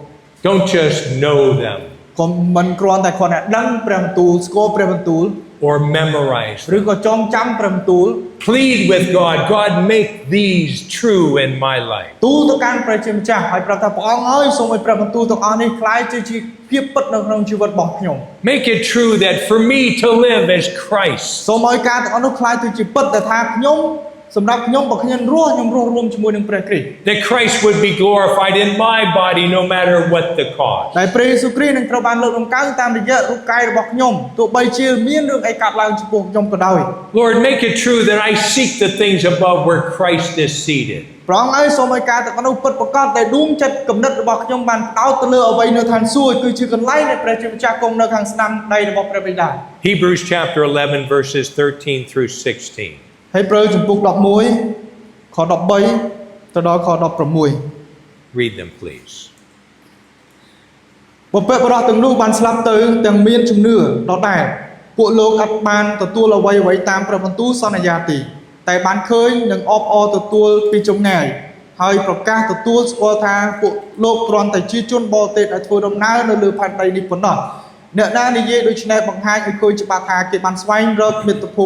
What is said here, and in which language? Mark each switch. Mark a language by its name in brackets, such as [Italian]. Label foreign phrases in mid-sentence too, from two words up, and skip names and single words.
[English] Don't just know them [Khmer] កុំមិនគ្រាន់តែគាត់តែដឹងព្រះបន្ទូលស្គាល់ព្រះបន្ទូល [English] or memorize [Khmer] ឬ [English] them. [Khmer] ក៏ចងចាំព្រះបន្ទូល [English] Plead with God, God, make these true in my life. [Khmer] ទូលទៅកាន់ព្រះជាម្ចាស់ហើយប្រាប់ថាព្រះអង្គអើយសូមឲ្យព្រះបន្ទូលទាំងអស់នេះខ្លាយទៅជាភាពពិតនៅក្នុងជីវិតរបស់ខ្ញុំ [English] Make it true that for me to live as Christ [Khmer] សូមឲ្យការទាំងអស់នោះខ្លាយទៅជាពិតដែលថាខ្ញុំសម្រាប់ខ្ញុំបើខ្ញុំរស់រួមជាមួយនឹងព្រះគ្រីស្ទ [English] That Christ would be glorified in my body no matter what the cost. [Khmer] ដែលព្រះយេស៊ូវគ្រីស្ទនឹងត្រូវបានលើកតម្កើងតាមរយៈរូបកាយរបស់ខ្ញុំទោះបីជាមានរឿងអីកើតឡើងចំពោះខ្ញុំក៏ដោយ [English] Lord, make it true that I seek the things above where Christ is seated. [Khmer] ព្រះអង្គអើយសូមឲ្យការទាំងនោះពិតប្រាកដដែលដួងចិត្តគំនិតរបស់ខ្ញុំបានផ្ដោតទៅលើអ្វីនៅឋានសួគ៌គឺជាកន្លែងដែលព្រះជាម្ចាស់គង់នៅខាងស្ដាំដៃរបស់ព្រះបិតា [English] Hebrews chapter 11 verses 13 through 16. [Khmer] ហេព្រើរជំពូក11ខ13ទៅដល់ខ16 [English] Read them, please. [Khmer] បុព្វបុរសទាំងនោះបានស្លាប់ទៅទាំងមានជំនឿដដែលពួកលោកអត់បានទទួលអ្វីតាមព្រះបន្ទូលសន្យាទីតែបានឃើញនឹងអបអរទទួលពីចម្ងាយហើយប្រកាសទទួលស្គាល់ថាពួក លោកគ្រាន់តែជាជនបរទេសដែលធ្វើដំណើរនៅលើផែនដីនេះប៉ុណ្ណោះអ្នកណានិយាយដូច្នេះបង្ហាញឲ្យឃើញច្បាស់ថាគេបានស្វែងរកមាតុភូមិ